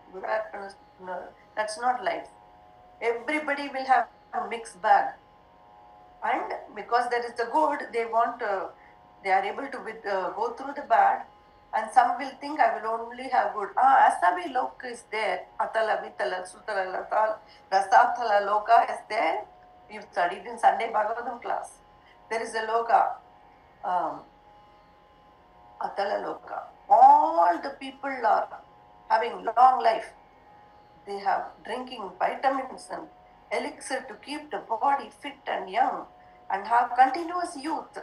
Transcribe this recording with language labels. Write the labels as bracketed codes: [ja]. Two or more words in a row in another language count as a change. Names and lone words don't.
[en] Good happens, no, that's not life. Everybody will have a mixed bag, and because there is the good, they are able to go through the bad, and some will think I will only have good. Asabi loka is there. Atala vitala sutala latal rasatala loka is there. We've studied in Sunday Bhagavatam class. There is a loka, um, atala loka. All the people are having long life. They have drinking vitamins and elixir to keep the body fit and young and have continuous youth.